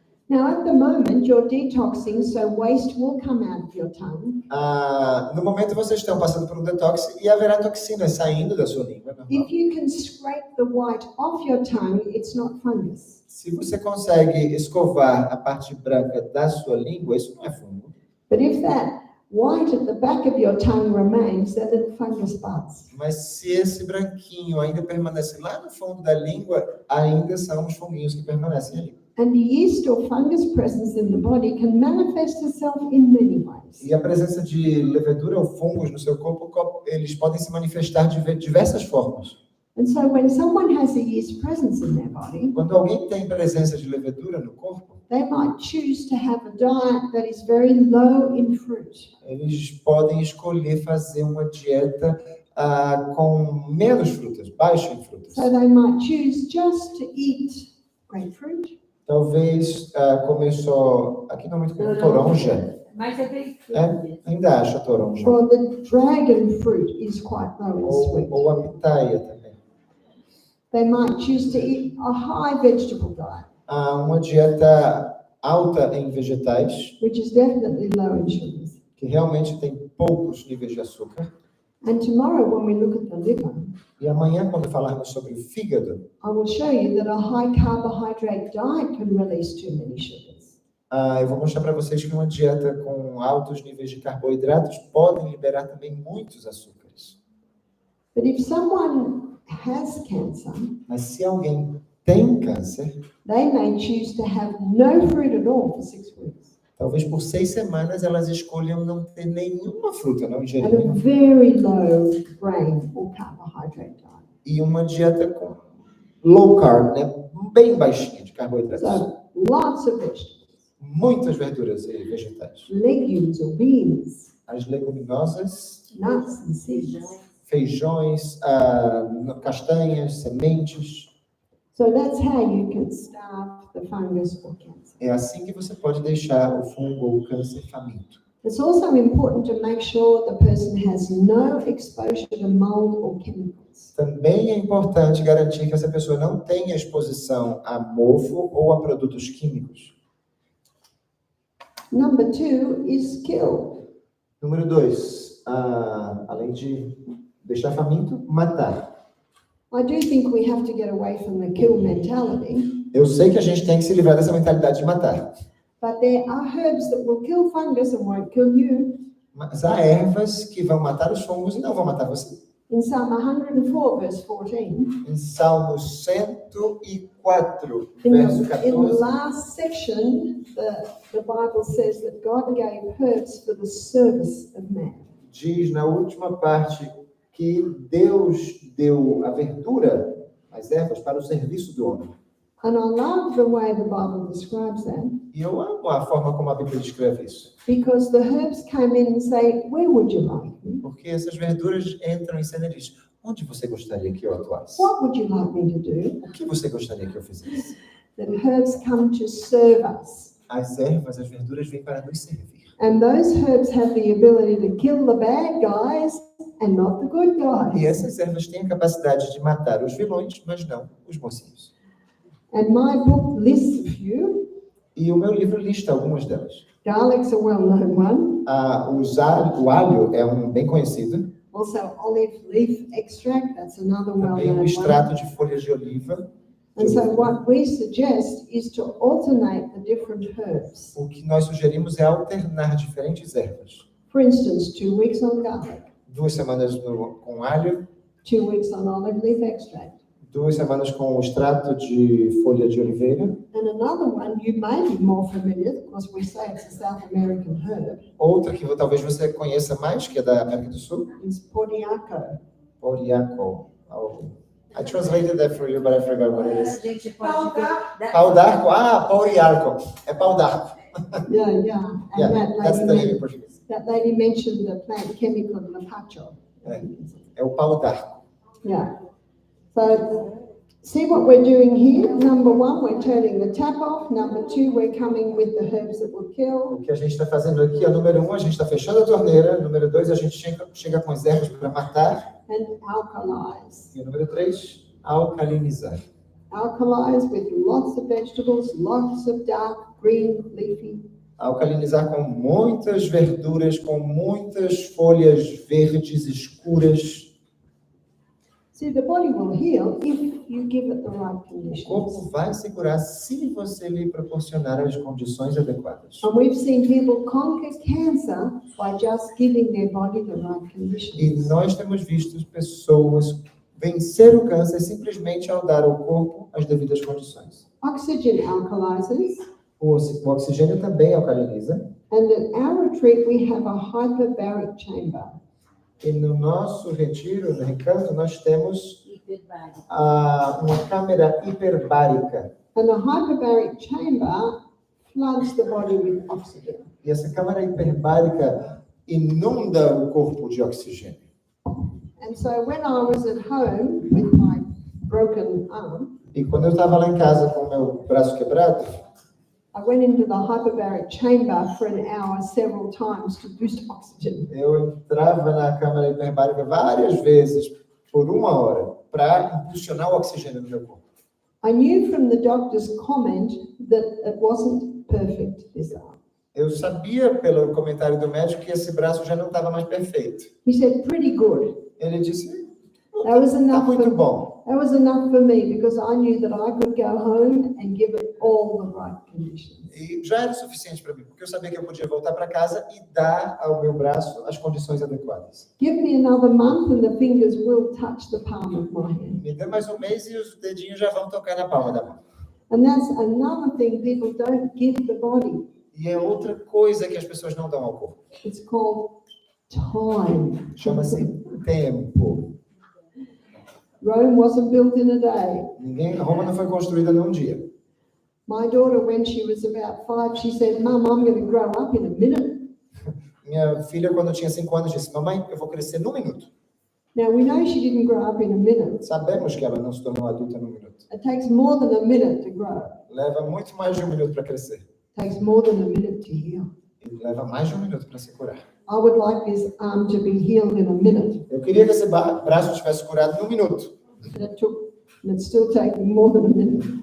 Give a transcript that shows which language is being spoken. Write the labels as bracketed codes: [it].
[en] Now, at the moment, you're detoxing, so waste will come out of your tongue. [pt] No momento vocês estão passando por um detox e haverá toxinas saindo da sua língua. [en] Normal. If you can scrape the white off your tongue, it's not fungus. [pt] Se você consegue escovar a parte branca da sua língua, isso não é fungo. [en] But if that white at the back of your tongue remains, then the fungus buds. [pt] Mas se esse branquinho ainda permanece lá no fundo da língua, ainda são os funguinhos que permanecem ali. [en] And the yeast or fungus presence in the body can manifest itself in many ways. [pt] E a presença de levedura ou fungos no seu corpo, eles podem se manifestar de diversas formas. [en] And so when someone has a yeast presence in their body, [pt] Quando alguém tem presença de levedura no corpo, [en] they might choose to have a diet that is very low in fruit. [pt] eles podem escolher fazer uma dieta com menos frutas, baixa em frutas. [en] So they might choose just to eat grapefruit, [pt] Talvez comer só, aqui não é muito comum, toronja, Mas é bem Ainda acha a toronja. [en] Well, the dragon fruit is quite low in sweet. [pt] Ou a pitaia também. [en] They might choose to eat a high vegetable diet, [pt] Uma dieta alta em vegetais, [en] which is definitely low in sugars. [pt] que realmente tem poucos níveis de açúcar. [en] And tomorrow, when we look at the liver, [pt] E amanhã, quando falarmos sobre o fígado, [en] I will show you that a high carbohydrate diet can release too many sugars. [pt] eu vou mostrar para vocês que uma dieta com altos níveis de carboidratos pode liberar também muitos açúcares. [en] But if someone has cancer, [pt] Mas se alguém tem câncer, [en] they may choose to have no fruit at all for 6 weeks. [pt] talvez por 6 semanas elas escolham não ter nenhuma fruta, não ingerir [en] And a [pt] nenhuma. [en] very low grain or carbohydrate diet. [pt] E uma dieta com low carb, né? Bem baixinha de carboidratos. [en] So lots of vegetables, [pt] Muitas verduras e vegetais. [en] legumes or beans, [pt] As leguminosas, [en] nuts and seeds. [pt] feijões, castanhas, sementes. [en] So that's how you can starve the fungus or cancer. [pt] É assim que você pode deixar o fungo ou o câncer faminto. [en] It's also important to make sure the person has no exposure to mold or chemicals. [pt] Também é importante garantir que essa pessoa não tenha exposição a mofo ou a produtos químicos. [en] Number 2 is kill. [pt] Número 2, além de deixar faminto, matar. [en] I do think we have to get away from the kill mentality, [pt] Eu sei que a gente tem que se livrar dessa mentalidade de matar. [en] but there are herbs that will kill fungus and won't kill you. [pt] Mas há ervas que vão matar os fungos e não vão matar você. [en] In Psalm 104, verse 14, [pt] Em Salmo 104, [en] in [pt] verso [en] the [pt] 14, [en] last section, the Bible says that God gave herbs for the service of man. [pt] diz na última parte que Deus deu a verdura, as ervas, para o serviço do homem. [en] And I love the way the Bible describes that, [pt] E eu amo a forma como a Bíblia descreve isso. [en] because the herbs come in and say, where would you like me? [pt] Porque essas verduras entram em cena e diz, onde você gostaria que eu atuasse? [en] What would you like me to do? [pt] O que você gostaria que eu fizesse? [en] That herbs come to serve us. [pt] As ervas, as verduras vêm para nos servir. [en] And those herbs have the ability to kill the bad guys and not the good [pt] E [en] guys. [pt] essas ervas têm a capacidade de matar os vilões, mas não os mocinhos. [en] And my book lists a few. [pt] E o meu livro lista algumas delas. [en] Garlic's a well-known one. [pt] O alho é um bem conhecido. [en] Also, olive leaf extract, that's another [pt] Também [en] well-known [pt] o [en] one. [pt] extrato de folhas de oliva. [en] And so what we suggest is to alternate the different herbs. [pt] O que nós sugerimos é alternar diferentes ervas. [en] For instance, 2 weeks on garlic, [pt] 2 semanas com alho, [en] 2 weeks on olive leaf extract. [pt] 2 semanas com o extrato de folha de oliveira. [en] And another one you may be more familiar, because we say it's a South American herb, [pt] Outra que talvez você conheça mais, que é da América do Sul, [en] is Poriaco. [pt] Poriaco. [en] I translated that for you, but I forgot what it [pt] A [en] is. [pt] gente pode ver. Pau d'arco? Poriarco. É pau d'arco. [en] Yeah, yeah. And Yeah, that's the name in Portuguese. that lady mentioned the plant chemical Lapacho. [pt] É o pau d'arco. [en] Yeah. So see what we're doing here. Number 1, we're turning the tap off. Number 2, we're coming with the herbs that will kill. [pt] O que a gente está fazendo aqui, número 1, a gente está fechando a torneira. Número 2, a gente chega com as ervas para matar. [en] And alkalize. [pt] E número 3, alcalinizar. [en] Alkalize with lots of vegetables, lots of dark green leafy. [pt] Alcalinizar com muitas verduras, com muitas folhas verdes escuras. [en] See, the body will heal if you give it the right [pt] O [en] conditions. [pt] corpo vai se curar se você lhe proporcionar as condições adequadas. [en] And we've seen people conquer cancer by just giving their body the right [pt] E [en] conditions. [pt] nós temos visto pessoas vencer o câncer simplesmente ao dar ao corpo as devidas condições. [en] Oxygen alkalizes. [pt] O oxigênio também alcaliniza. [en] And at our retreat, we have a hyperbaric chamber. [pt] E no nosso retiro, no recanto, nós temos Hiperbárico. uma câmera hiperbárica. [en] And the hyperbaric chamber floods the body with oxygen. [pt] E essa câmara hiperbárica inunda o corpo de oxigênio. [en] And so when I was at home with my broken arm, [pt] E quando eu estava lá em casa com o meu braço quebrado, [en] I went into the hyperbaric chamber for an hour several times to boost oxygen. [pt] Eu entrava na câmara hiperbárica várias vezes por 1 hora para impulsionar o oxigênio no meu corpo. [en] I knew from the doctor's comment that it wasn't perfect, this arm. [pt] Eu sabia pelo comentário do médico que esse braço já não estava mais perfeito. [en] He said, pretty good. [pt] Ele disse, [en] That was [pt] está [en] enough [pt] muito bom. [en] That was enough for me because I knew that I could go home and give it all the right conditions. [pt] E já era o suficiente para mim, porque eu sabia que eu podia voltar para casa e dar ao meu braço as condições adequadas. [en] Give me another month and the fingers will touch the palm of my hand. [pt] Me dê mais um mês e os dedinhos já vão tocar na palma da mão. [en] And that's another thing people don't give the body. [pt] E é outra coisa que as pessoas não dão ao corpo. [en] It's called time. [pt] Chama-se tempo. [en] Rome wasn't built in a day. [pt] Roma não foi construída num dia. [en] My daughter, when she was about 5, she said, Mum, I'm going to grow up in a minute. [pt] Minha filha, quando tinha 5 anos, disse, mamãe, eu vou crescer num minuto. [en] Now, we know she didn't grow up in a minute. [pt] Sabemos que ela não se tornou adulta num minuto. [en] It takes more than a minute to grow. [pt] Leva muito mais de 1 minuto para crescer. [en] It takes more than a minute to heal. [pt] E leva mais de 1 minuto para se curar. [en] I would like this arm to be healed in a minute. [pt] Eu queria que esse braço tivesse curado num minuto. [en] And it's still taking more than a minute.